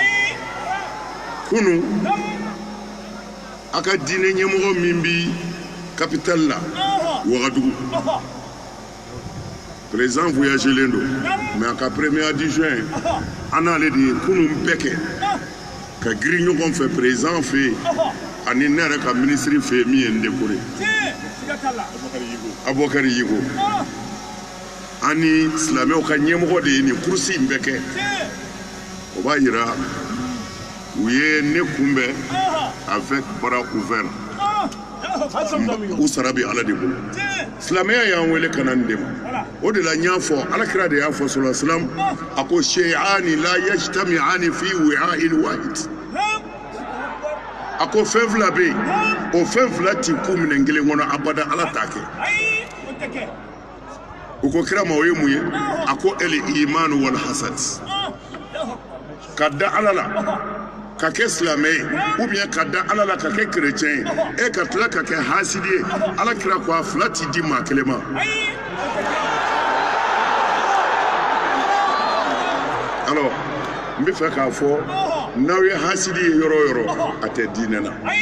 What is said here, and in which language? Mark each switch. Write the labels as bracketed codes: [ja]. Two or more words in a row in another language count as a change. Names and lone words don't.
[bm] Kunu a ka diinɛ ɲɛmɔgɔ min bi capitale la Ouagadougou, président voyagelen don, mais a ka [fr] premier adjoint [bm] an n'ale de ye kunu bɛɛ kɛ ka girin ɲɔgɔn fɛ président fɛ yen ani ne yɛrɛ ka ministre fɛ yen min ye n décoré, Abubakari Yigo. Ani silamɛw ka ɲɛmɔgɔ de ye nin kurusi in bɛɛ kɛ. O b'a yira u ye ne kunbɛn [fr] avec bras ouverts. [bm] u sara bɛ ala de bolo silamɛya y'an wele ka na nin de ma o de la n y'a fɔ alakira de y'a fɔ [ar] صلى الله عليه وسلم [bm] a ko [ar] شيئان لا يجتمعان في وعاء واحد [bm] a ko fɛn fila bɛ yen o fɛn fila ti ku minɛn kelen kɔnɔ abada ala t'a kɛ u ko kira ma o ye mun ye a ko [ar] الإيمان والحسد [bm] ka da ala la ka kɛ silamɛ ye [fr] ou bien [bm] ka da ala la ka kɛ chrétien ye ka tila ka kɛ hasidi ye ala kira ko a fila ti di maa kelen ma alors n bɛ fɛ k'a fɔ n'aw ye hasidi ye yɔrɔ o yɔrɔ a tɛ diinɛ na